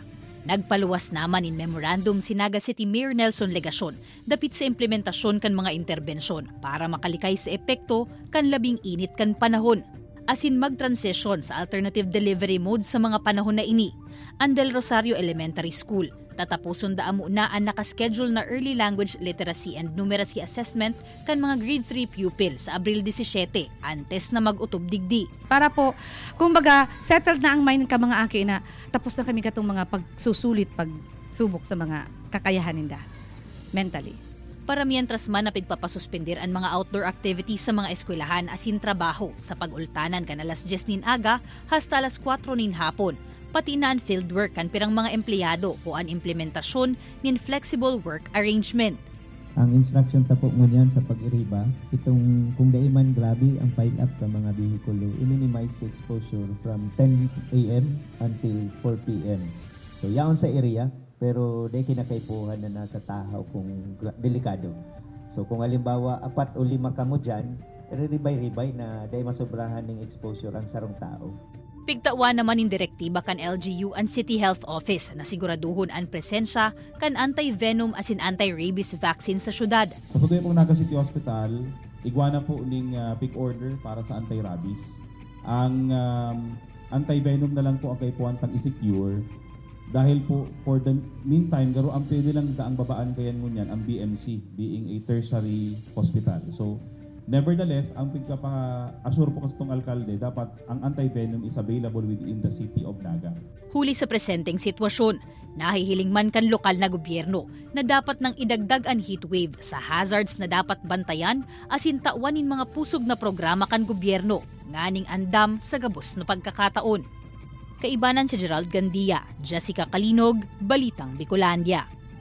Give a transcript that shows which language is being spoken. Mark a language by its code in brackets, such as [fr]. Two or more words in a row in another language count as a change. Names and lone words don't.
[bik] Nagpaluwas naman in memorandum si Naga City Mayor Nelson Legacion dapit sa implementasyon kan mga interbensyon para makalikay sa epekto kan labing init kan panahon. Asin mag-transition sa [en] alternative delivery mode [bik] sa mga panahon na ini. Ang Del Rosario Elementary School, tatapuson daamo na ang nakaschedule na [en] early language literacy and numeracy assessment kan mga grade 3 pupils [bik] sa Abril 17 antes na mag-utob digdi. Para po, kumbaga, settled na ang mind ka mga aki na tapos na kami katong mga pagsusulit, pagsubok sa mga kakayahan ninda mentally. Para mientras man na pigpapasuspendir ang mga [en] outdoor activities [bik] sa mga eskwelahan asin trabaho sa pag-ultanan kan alas 10 nin aga hasta alas 4 nin hapon. Pati na ang fieldwork kan pirang mga empleyado o ang implementasyon nin [en] flexible work arrangement. [bik] Ang instruction tapo mo niyan sa pag-iriba, itong kung daiman grabe ang [en] pile up [bik] ng mga bihikulo, [en] i-minimize exposure from 10 a.m. until 4 p.m. [bik] So yaon sa area, pero di kinakaipuhan na nasa tahaw kung delikado. So kung halimbawa 4 o 5 ka mo dyan, ribay-ribay na dahil masobrahan ng exposure ang sarong tao. Pigtawa naman in direktiba kan LGU and City Health Office na siguraduhon ang presensya kan anti-venom asin [en] anti-rabies vaccine [bik] sa syudad. Sa pagay pong Naga City Hospital, igwana po ning [en] pick order [bik] para sa anti-rabies. Ang anti-venom na lang po ang kaipuan pang i-secure dahil po [en] for the meantime, [bik] garo ang pwede lang daang babaan kayan ngunyan ang BMC [en] being a tertiary hospital. So, nevertheless, [bik] ang pagkapa-assure po kasi itong alkalde, dapat ang anti-venom [en] is available within the city of Naga. [bik] Huli sa presenteng sitwasyon, nahihiling man kan lokal na gobyerno na dapat nang idagdag ang heatwave sa hazards na dapat bantayan asin tawanin mga pusog na programa kan gobyerno, nganing andam sa gabos na pagkakataon. Kaibanan si Gerald Gandia, Jessica Calinog, Balitang Bicolandia.